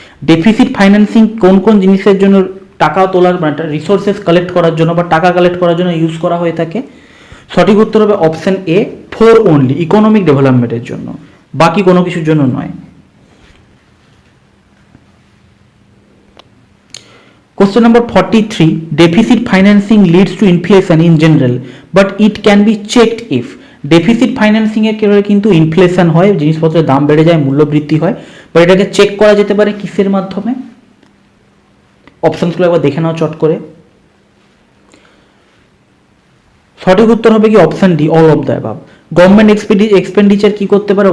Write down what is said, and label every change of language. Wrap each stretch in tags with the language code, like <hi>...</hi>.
<bn>Deficit financing কোন কোন জিনিসের জন্য টাকা তোলার, মানে রিসোর্সেস কালেক্ট করার জন্য বা টাকা কালেক্ট করার জন্য ইউজ করা হয়ে থাকে? সঠিক উত্তর হবে অপশন এ 4 অনলি, ইকোনমিক ডেভেলপমেন্টের জন্য, বাকি কোনো কিছুর জন্য নয়।</bn> <en>Question number 43, deficit financing leads to inflation in general, but it can be checked if।</en> <bn>Deficit financing এর ক্ষেত্রে কিন্তু ইনফ্লেশন হয়, জিনিসপত্রের দাম বেড়ে যায়, মূল্য বৃদ্ধি হয়, বা এটাকে চেক করা যেতে পারে কিসের মাধ্যমে? অপশনসগুলো একবার দেখে নাও চট করে। সঠিক উত্তর হবে কি? Option D,</bn> <en>All of the above.</en> <bn>Government expenditure কি করতে পারে?</bn>